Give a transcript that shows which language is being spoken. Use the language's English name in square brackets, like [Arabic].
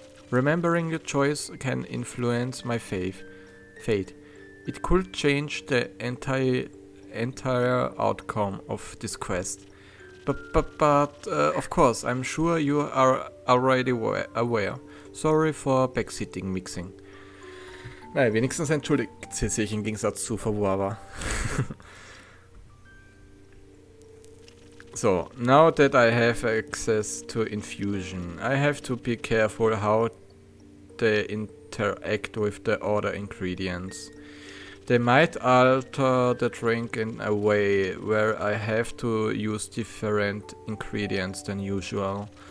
[English] Remembering your choice can influence my fate. It could change the entire outcome of this quest. But of course, I'm sure you are already aware. Sorry for backseating mixing. [German] Naja, wenigstens entschuldigt sie sich im Gegensatz zu Vtuber. [English] So, now that I have access to infusion, I have to be careful how they interact with the other ingredients. They might alter the drink in a way where I have to use different ingredients than usual.